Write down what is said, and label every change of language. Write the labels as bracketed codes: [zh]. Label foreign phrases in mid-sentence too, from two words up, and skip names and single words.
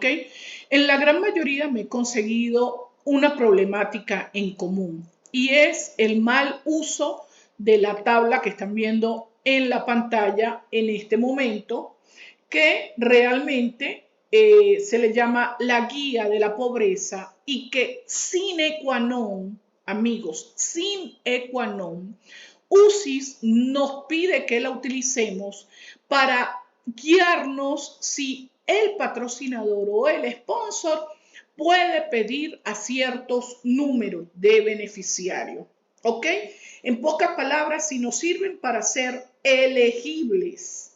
[es] En la gran mayoría me he conseguido una problemática en común y es el mal uso de la tabla que están viendo en la pantalla en este momento, que realmente se le llama la guía de la pobreza y que [la] sine qua non, [es] amigos, [la] sine qua non, [es] UCIS nos pide que la utilicemos para guiarnos si el patrocinador o el sponsor puede pedir a ciertos números de beneficiarios. ¿Ok? En pocas palabras, si nos sirven para ser elegibles.